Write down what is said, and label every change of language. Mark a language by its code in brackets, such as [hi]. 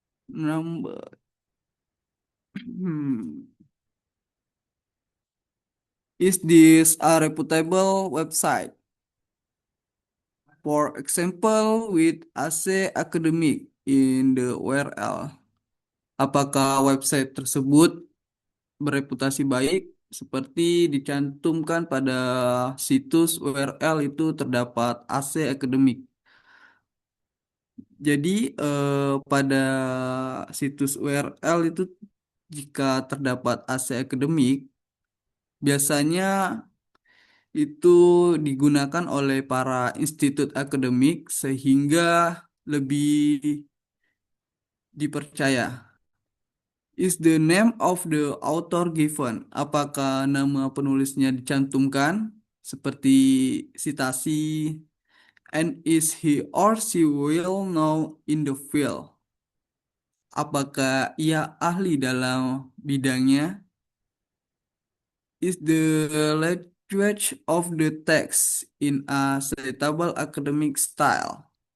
[en] Number, hmm. Is this a reputable website? For example, with AC Academic in the URL. [id] Apakah website tersebut bereputasi baik seperti dicantumkan pada situs URL itu terdapat AC Academic. Jadi pada situs URL itu jika terdapat AC Academic biasanya itu digunakan oleh para institut akademik sehingga lebih dipercaya. [en] Is the name of the author given? [id] Apakah nama penulisnya dicantumkan seperti citasi? [en] And is he or she well known in the field? [id] Apakah ia ahli dalam bidangnya? [en] Is the language of the text in a citable academic style?